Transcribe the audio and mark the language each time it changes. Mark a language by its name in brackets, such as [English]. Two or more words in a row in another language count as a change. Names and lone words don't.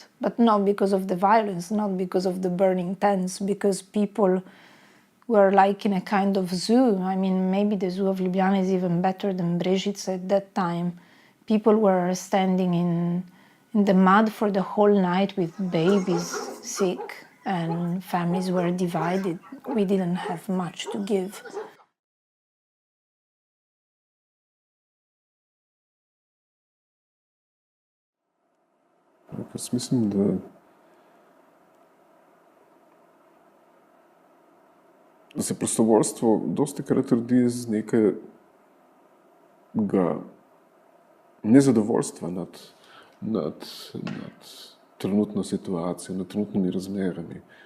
[English] But not because of the violence, not because of the burning tents, because people were like in a kind of zoo. I mean, maybe the zoo of Ljubljana is even better than Brežice at that time. People were standing in the mud for the whole night with babies sick, and families were divided. We didn't have much to give. [Slovenian] Jaz mislim, da se prostovoljstvo dosti krat rodi iz nekega nezadovoljstva nad trenutno situacijo, nad trenutnimi razmerami.